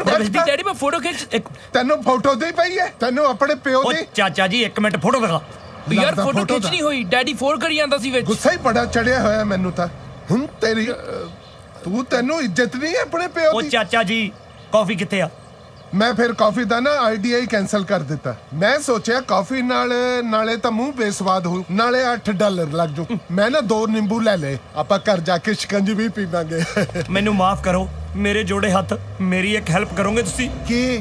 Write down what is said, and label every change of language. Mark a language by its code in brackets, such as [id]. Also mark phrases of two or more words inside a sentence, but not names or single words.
[pa] ਖੀਂਚਤਾ? ਡੈਡੀ ਮੈਂ ਫੋਟੋ ਖੀਂਚ। ਤੈਨੂੰ ਫੋਟੋ ਦੀ ਪਈ ਹੈ? ਤੈਨੂੰ ਆਪਣੇ ਪਿਓ ਦੀ? ਚਾਚਾ ਜੀ 1 ਮਿੰਟ ਫੋਟੋ ਦਿਖਾ। ਯਾਰ ਫੋਟੋ ਖਿੱਚਣੀ ਹੋਈ, ਡੈਡੀ ਫੋਨ ਕਰੀ ਆਂਦਾ ਸੀ ਵਿੱਚ। ਗੁੱਸਾ ਹੀ ਬੜਾ ਚੜ੍ਹਿਆ ਹੋਇਆ ਮੈਨੂੰ ਤਾਂ। ਹੁਣ ਤੇਰੀ ਤੂੰ ਤੈਨੂੰ ਇੱਜ਼ਤ ਨਹੀਂ ਹੈ ਆਪਣੇ ਪਿਓ ਦੀ? ਓ ਚਾਚਾ ਜੀ ਕੌਫੀ ਕਿੱਥੇ ਆ? ਮੈਂ ਫਿਰ ਕਾਫੀ ਦਾ ਨਾ ਆਈਡੀਆ ਹੀ ਕੈਨਸਲ ਕਰ ਦਿੱਤਾ। ਮੈਂ ਸੋਚਿਆ ਕਾਫੀ ਨਾਲ ਨਾਲੇ ਤਾਂ ਮੂੰਹ ਬੇਸਵਾਦ ਹੋ, ਨਾਲੇ $8 ਲੱਗ ਜੂ। ਮੈਂ ਨਾ 2 ਨਿੰਬੂ ਲੈ ਲਏ, ਆਪਾਂ ਘਰ ਜਾ ਕੇ ਸ਼ਿਕੰਜੀ ਵੀ ਪੀਵਾਂਗੇ। ਮੈਨੂੰ ਮਾਫ ਕਰੋ, ਮੇਰੇ ਜੋੜੇ ਹੱਥ। ਮੇਰੀ ਇੱਕ ਹੈਲਪ ਕਰੋਗੇ ਤੁਸੀਂ? ਕੀ?